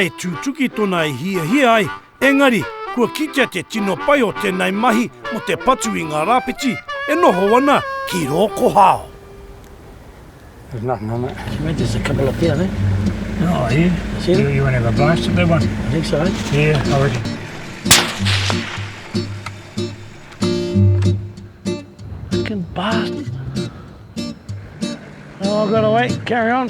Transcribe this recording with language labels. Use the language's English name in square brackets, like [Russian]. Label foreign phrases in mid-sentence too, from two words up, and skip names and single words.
[Māori] e tūtuki tona e hia ai, engari, kua kitea te tino pai o tēnei mahi mo te patu I ngā rāpiti, e noho wana ki rōko hao. [English] There's nothing on it. Mate, there's a couple up there, eh? Oh, yeah. See it? You want to have a blast at that one? I think so, eh? Yeah, I reckon. Fucking bastard. Oh, I've got to wait. Carry on.